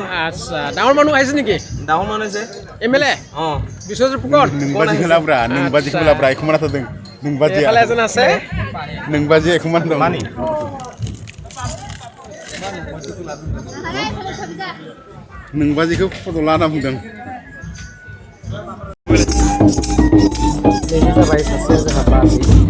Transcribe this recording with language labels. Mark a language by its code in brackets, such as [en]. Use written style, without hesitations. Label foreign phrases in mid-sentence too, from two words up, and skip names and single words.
[as] আচ্ছা, ডাঙৰ মানুহ আহিছে নেকি? ডাঙৰ মানুহ আছে। MLA বিশ্বজিৎ ফুকন নোংবাজি খেলাব্ৰা এখমান আছে। নোংবাজি এজন আছে, নোংবাজি এখমান মানি [brx] নোংবাজিखौ फट' लाना बुंदों। Ini जाबाय सासे जोंहा बाजै